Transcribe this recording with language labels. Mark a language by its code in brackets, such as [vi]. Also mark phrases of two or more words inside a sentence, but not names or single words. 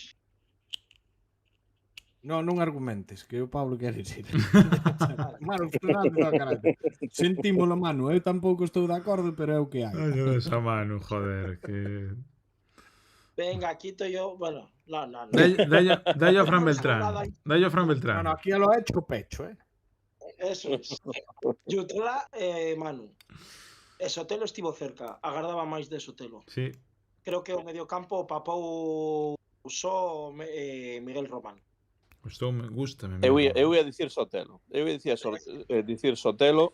[gl] Non argumentes, que o Pablo quere ir. Manu Fernández, no, caralho. Sentímolo, Manu, eu tampouco estou de acordo, pero é o que hai. Non lle des a Manu, joder, que... [es] Venga, quito yo... Bueno, no. [gl] Dalle a Fran Beltrán. Dalle a Fran Beltrán. [es] No, aquí lo ha hecho pecho, Eso es. [gl] Jutgla e Manu. E Sotelo estivo cerca. Agardaba máis de Sotelo. Sí. Creo que o mediocampo papou só Miguel Román. Gústame. Eu ia dicir Sotelo. Eu ia dicir Sotelo.